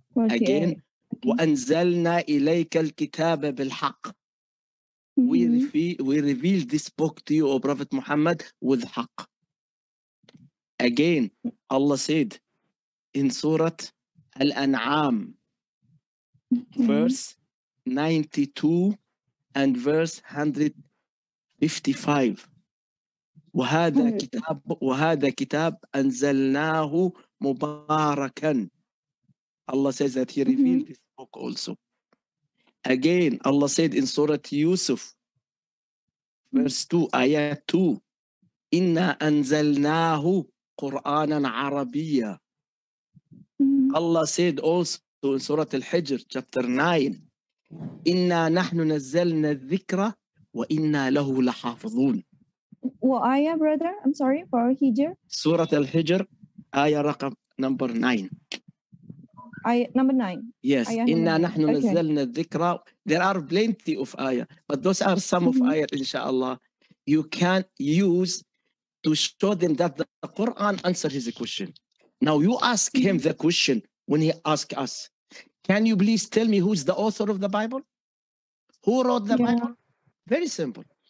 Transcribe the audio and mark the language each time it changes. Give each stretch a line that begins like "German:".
Arabic: Again, وَأَنزَلْنَا إِلَيْكَ الْكِتَابَ بِالْحَقِّ.
English: We revealed this book to you, O Prophet Muhammad, with haqq. Again, Allah said in Surah Al-An'am, verse 92 and verse 155.
Arabic: وهذا كتاب أنزلناه مباركا.
English: Allah says that he revealed this book also. Again, Allah said in Surah Yusuf, verse 2, ayat 2,
Arabic: إِنَّا أَنزَلْنَاهُ قُرْآنًا عَرَبِيًّا.
English: Allah said also in Surah Al-Hijr, chapter 9,
Arabic: إِنَّا نَحْنُ نَزَّلْنَا الذِّكْرَ وَإِنَّا لَهُ لَحَافِظُونَ.
English: What ayah, brother? I'm sorry, for Hijr? Surah Al-Hijr, ayah raqam number 9. Ayah number 9.
Arabic: Yes, إِنَّا نَحْنُ نَزَّلْنَا الذِّكْرَ.
English: There are plenty of ayah, but those are some of ayat, inshallah. You can use to show them that the Quran answers his question. Now you ask him the question when he asks us, can you please tell me who's the author of the Bible? Who wrote the Bible? Very simple.